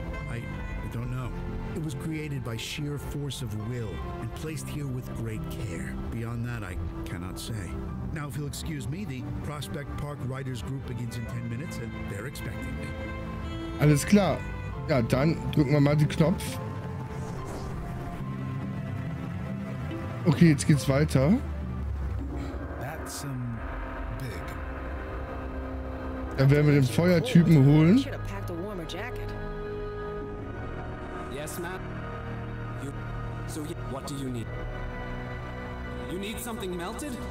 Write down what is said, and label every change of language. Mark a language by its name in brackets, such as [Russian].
[English] I don't know. It was created by sheer force of will and placed here with great care. Beyond that, I cannot say. Now, if you'll excuse me, the Prospect Park Riders Group begins in 10 minutes and they're expecting me. [German] Alles klar. Ja, dann drücken wir mal den Knopf. Okay, jetzt geht's weiter. [English] That's big. [German] Dann werden wir den Feuertypen holen. [English] Should have packed a warmer jacket. Yes, ma'am. What do you need? You need something melted?